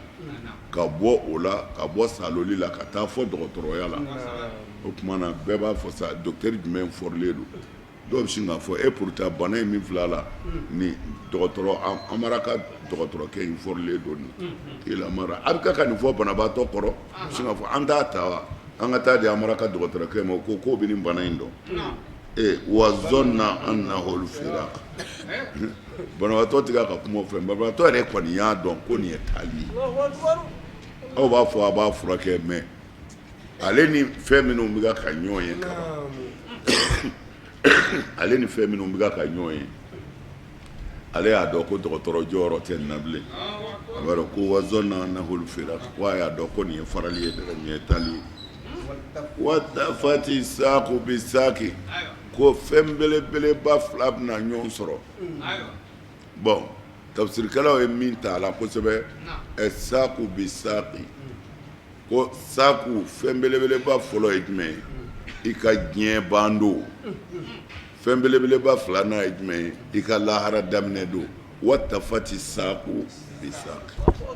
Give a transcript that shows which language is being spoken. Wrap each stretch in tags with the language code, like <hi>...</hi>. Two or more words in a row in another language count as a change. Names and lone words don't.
<bm>ka bɔ o la ka bɔ saloli la ka taa fɔ dɔgɔtɔrɔya la o tuma na bɛɛ b'a fɔ sa docteur jumɛn fɔrilen don dɔw bɛ sin k'a fɔ pourtant bana in min filɛ a la ni dɔgɔtɔrɔ Amaraka dɔgɔtɔrɔkɛ in fɔrilen don nin k'ila mara a bɛ ka nin fɔ banabaatɔ kɔrɔ sin k'a fɔ an t'a ta wa an ka taa di Amaraka dɔgɔtɔrɔkɛ ma ko k'o bɛ nin bana in dɔn</bm> <ar>وظن أنه الفراق</ar> <bm>banabaatɔ tɛ ka kuma o fɛ banabaatɔ yɛrɛ kɔni y'a dɔn ko nin ye taali ye aw b'a fɔ a b'a furakɛ mɛ ale ni fɛn minnu bɛ ka ɲɔgɔn ye ale ni fɛn minnu bɛ ka ɲɔgɔn ye ale y'a dɔn ko dɔgɔtɔrɔ jɔyɔrɔ tɛ nin na bilen a b'a dɔn ko</bm> <ar>وظن أنه الفراق</ar> <bm>ko a y'a dɔn ko nin ye farali ye nin ye taali ye</bm> <ar>والتفت الساق بالساق</ar> <bm>ko fɛn belebeleba fila bɛna ɲɔgɔn sɔrɔ bon tafsirikɛlaw ye min ta a la kosɛbɛ</bm> <ar>الساق بالساق</ar> <bm>ko saaqu fɛn belebeleba fɔlɔ ye jumɛn ye i ka diɲɛ ban don fɛn belebeleba filanan ye jumɛn ye i ka lahara daminɛ don</bm> <ar>والتفت الساق بالساق</ar>